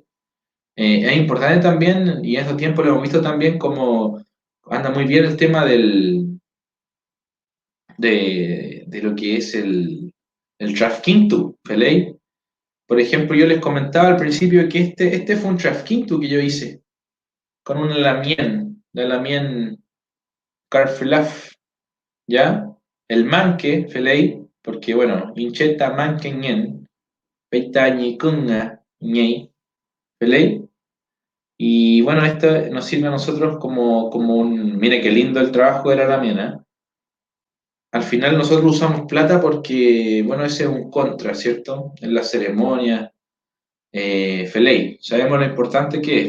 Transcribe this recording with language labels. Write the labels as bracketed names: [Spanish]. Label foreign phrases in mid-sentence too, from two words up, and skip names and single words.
[Spanish] Es importante también, y en estos tiempos lo hemos visto también, como anda muy bien el tema de lo que es el Trafkintu, ¿veis? Por ejemplo, yo les comentaba al principio que este fue un Trafkintu que yo hice, con una la Lamien Carflaf, ¿ya? El manque, ¿veis? Porque, bueno, [Mapuche] Incheta manquengen, peita ñicunga, ñey, [Spanish] ¿veis? Y bueno, esto nos sirve a nosotros como un... Mire qué lindo el trabajo de la Lamena. Al final nosotros usamos plata porque, bueno, ese es un contra, ¿cierto? En la ceremonia. Feley, sabemos lo importante que es.